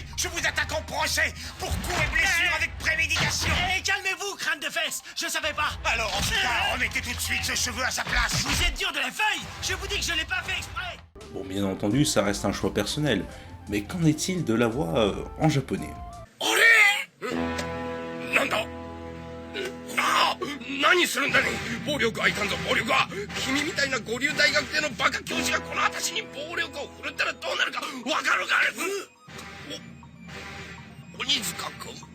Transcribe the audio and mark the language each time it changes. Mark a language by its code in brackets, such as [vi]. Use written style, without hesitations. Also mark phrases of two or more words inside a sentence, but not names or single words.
[fr] Je vous attaque en procès pour coups et blessures avec préméditation. Calmez-vous, crâne de fesses, je savais pas. Alors, en tout cas, remettez tout de suite ce cheveu à sa place. Vous êtes dur de la feuille. Je vous dis que je l'ai pas fait exprès. Bon, bien entendu ça reste un choix personnel, mais qu'en est-il de la voix en japonais? [ja] なんだ何するんだね。暴力はいかんぞ、暴力は。君みたいな五流大学生のバカ教師がこの私に暴力を振るったらどうなるかわかるかね。鬼塚君。